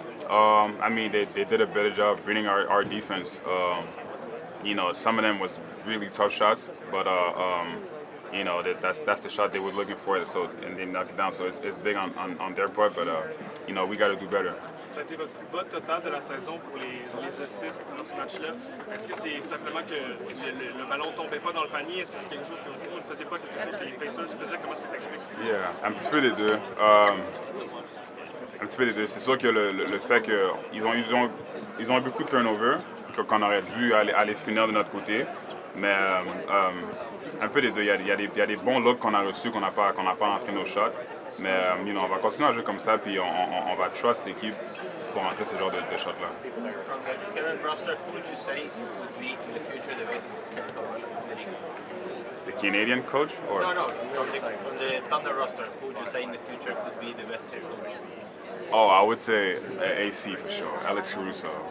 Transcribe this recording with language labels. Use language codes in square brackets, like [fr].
[en] I mean, they did a better job bringing our defense. You know, some of them was really tough shots, but you know, that's the shot they were looking for, so and they knocked it down. So it's big on their part, but you know, we got to do better. [fr] Ça a été votre plus bas total de la saison pour les assists dans ce match-là. Est-ce que c'est simplement que le ballon tombait pas dans le panier? Est-ce que c'est quelque chose que vous ne faisiez pas, quelque chose que les Pacers faisaient? Comment est-ce que tu expliques? Yeah, un petit peu des deux. Un petit peu des deux. C'est sûr que le fait qu'ils ont eu beaucoup de turnover, qu'on aurait dû aller finir de notre côté, mais un peu des deux. Il y a des bons looks qu'on a reçus, qu'on n'a pas rentré nos shots. Mais [en] you know, [fr] on va continuer à jouer comme ça, puis on va trust l'équipe pour rentrer ce genre de shots-là. [en] From the current roster, who would you say would be in the future the best head coach in the league? The Canadian coach? Or? No, from the Thunder roster, who would you say in the future could be the best head coach? Oh, I would say AC for sure, Alex Caruso.